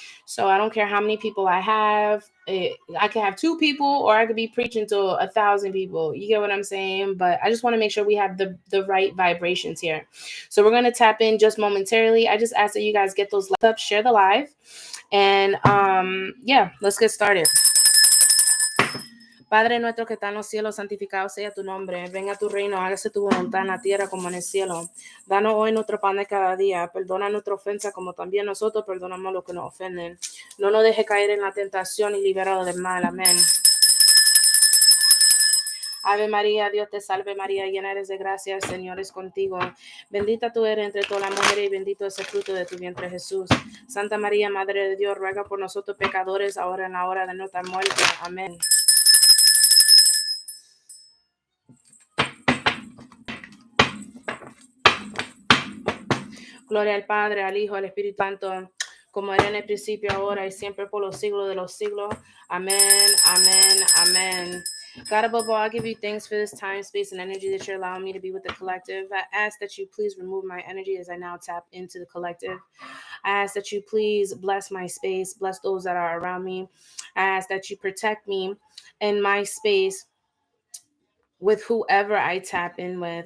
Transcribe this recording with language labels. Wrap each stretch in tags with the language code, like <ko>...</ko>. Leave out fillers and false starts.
<en>So I don't care how many people I have. I can have 2 people or I could be preaching to 1,000 people. You get what I'm saying? But I just want to make sure we have the right vibrations here. So we're going to tap in just momentarily. I just ask that you guys get those lights up, share the live. And yeah, let's get started.</en> <es>Padre nuestro que está en los cielos, santificado sea tu nombre. Venga tu reino, hágase tu voluntad en la tierra como en el cielo. Danos hoy nuestro pan de cada día. Perdona nuestra ofensa como también nosotros perdonamos a los que nos ofenden. No nos deje caer en la tentación y libéralo del mal. Amén. Ave María, Dios te salve María, llena eres de gracia, el Señor es contigo. Bendita tú eres entre todas las mujeres y bendito es el fruto de tu vientre Jesús. Santa María, Madre de Dios, ruega por nosotros pecadores, ahora en la hora de nuestra muerte. Amén. Gloria al Padre, al Hijo, al Espíritu Santo, como era en el principio, ahora y siempre por los siglos de los siglos. Amen, amen, amen.</es> <en>God above all, I give you thanks for this time, space, and energy that you're allowing me to be with the collective. I ask that you please remove my energy as I now tap into the collective. I ask that you please bless my space, bless those that are around me. I ask that you protect me in my space with whoever I tap in with.</en>